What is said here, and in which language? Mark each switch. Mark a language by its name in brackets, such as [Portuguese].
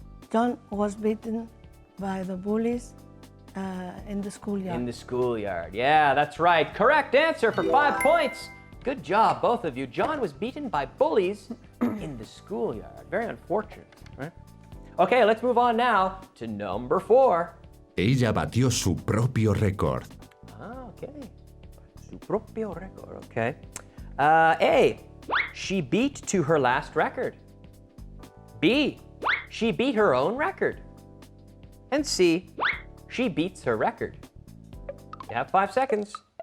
[English] John was beaten by the bullies in the schoolyard. In the schoolyard. Yeah, that's right. Correct answer for 5 points. Good job, both of you. John was beaten by bullies in the schoolyard. Very unfortunate, right? Okay, let's move on now to number 4. [Spanish] Ella batió su propio récord. [English] Ah, okay. [Spanish] Su propio récord, [English] okay. A, she beat to her last record. B, she beat her own record. And C, she beats her record. You have 5 seconds.